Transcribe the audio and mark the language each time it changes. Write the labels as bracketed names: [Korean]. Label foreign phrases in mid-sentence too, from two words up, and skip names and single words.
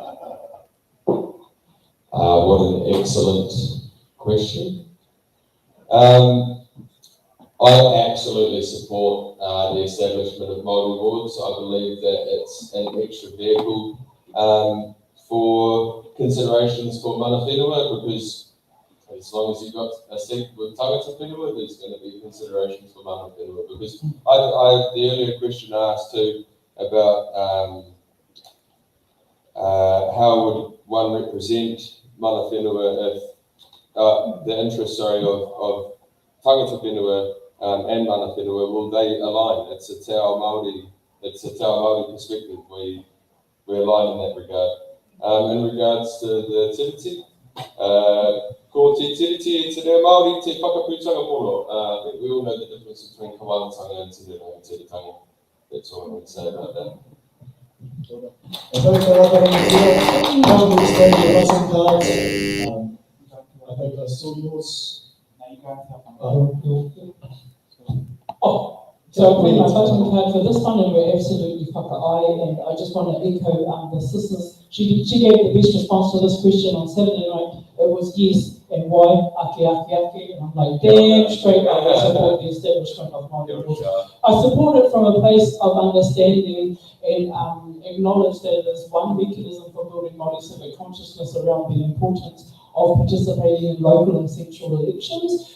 [English] What an excellent question. I absolutely support the establishment of Māori wards. I believe that it's an extra vehicle for considerations for [Māori] mana whenua, [English] because as long as you've got a seat with [Māori] tangata whenua, [English] there's going to be considerations for [Māori] mana whenua. [English] Because the earlier question I asked too about how would one represent [Māori] mana whenua [English] if the interests, of [Māori] tangata whenua [English] and [Māori] mana whenua, [English] will they align? It's a Te Awanui Māori perspective. We align in that regard. In regards to the [Māori] tiriti, ko te tiriti e te reo Māori te whakaputanga poro. [English] I think we all know the difference between kawaratanga and [Māori] te reo [English] and tiritanga. That's all I would say about that. And those that are going to come to explain your lesson cards. I think I saw yours. So I've put my voting card for this one, and we're absolutely whaka-ai, and I just want to echo the sisters. She gave the best response to this question on Saturday night it was yes, and why, ake, and I'm like, damn straight I would support the establishment of Māori Ward. I support it from a place of understanding and acknowledge that it is one mechanism for building Māori civic consciousness around the importance of participating in local and central elections.